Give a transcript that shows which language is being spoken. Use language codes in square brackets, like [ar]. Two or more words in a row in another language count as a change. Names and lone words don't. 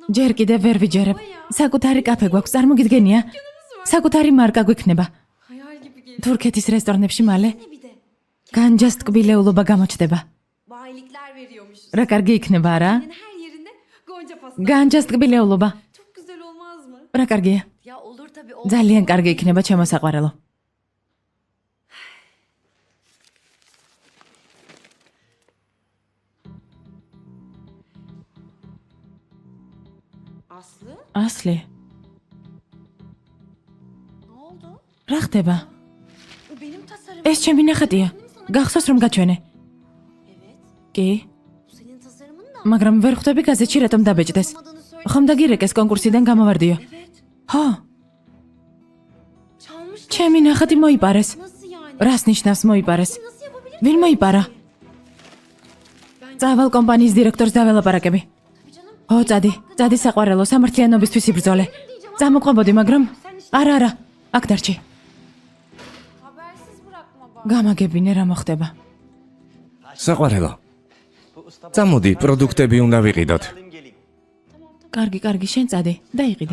[ka] ჯერ კიდევ ვერ ვიჯერებ. საკუთარი კაფე გვაქვს, წარმოგიდგენია? საკუთარი მარკა გვექნება. [tr] hayal gibi geliyor. [ka] თურქეთის რესტორნებში მალე [tr] Ne bir de. [ka] განჯას ტკბილეულობა გამოჩნდება. [tr] Bayilikler veriyormuşuz. [ka] რა კარგი იქნება რა? [tr] Her yerinde Gonca pasta. [ka] განჯას ტკბილეულობა. [tr] Çok güzel olmaz mı? [ka] რა კარგია? [tr] Ya olur tabii olur. [ka] ძალიან კარგი იქნება ჩემო საყვარელო. Aslı ასლი, [tr] ne oldu? [ka] რა ხდება? [tr] Bu benim tasarımım. [ka] ეს ჩემი ნახატია. გახსოვს რომ გაჩვენე? [tr] Evet. [ka] კი, [tr] Bu senin tasarımın da. [ka] მაგრამ ვერ ხვდები გაზეთში რატომ დაბეჭდეს. [tr] Olmadığını söyle. [ka] ხომ დაგირეკეს კონკურსიდან გამოვარდიო? [tr] Evet. [ka] ხო, [tr] Çalmışlar. [ka] ჩემი ნახატი მოიპარეს. [tr] Nasıl yani? [ka] რას ნიშნავს მოიპარეს? [tr] Nasıl yapabilir? [ka] ვინ მოიპარა? წავალ კომპანიის დირექტორს დაველაპარაკები. [tr] Tabii canım. [ka] ო, წადი საყვარელო, სამართლიანობისთვის იბრძოლე. წამოყვებოდი, მაგრამ არა, აქ დარჩი. [tr] Habersiz bırakma bak. [ka] გამაგებინე რა მოხდება. საყვარელო. წამოდი, პროდუქტები უნდა ვიყიდოთ. კარგი, შენ წადი, დაიყიდე.